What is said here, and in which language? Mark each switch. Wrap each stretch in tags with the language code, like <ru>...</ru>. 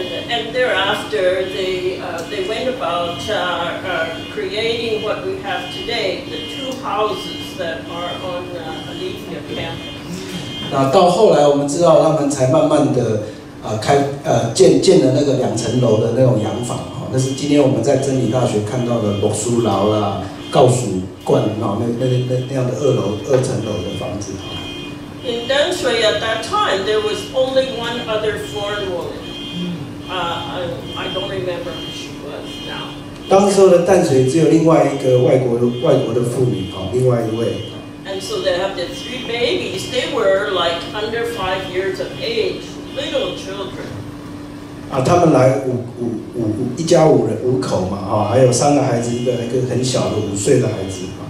<en>And thereafter, they went about creating what we have today, the 2 houses that are on Alethea campus.</en> <zh>那到后来我们知道，他们才慢慢的建了那个2层楼的那种洋房那是今天我们在真理大学看到的罗苏牢啦、告蜀观那样的2层楼的房子</zh> <en>In Danshui at that time, there was only one other foreign woman. I don't remember who she was now.</en> <zh>当时候的淡水只有另外一个外国的妇女另外一位。</zh> <en>And so they have the 3 babies. They were like under 5 years of age, little children.</en> <zh>他们来一家5口嘛还有3个孩子，一个很小的5岁的孩子</zh>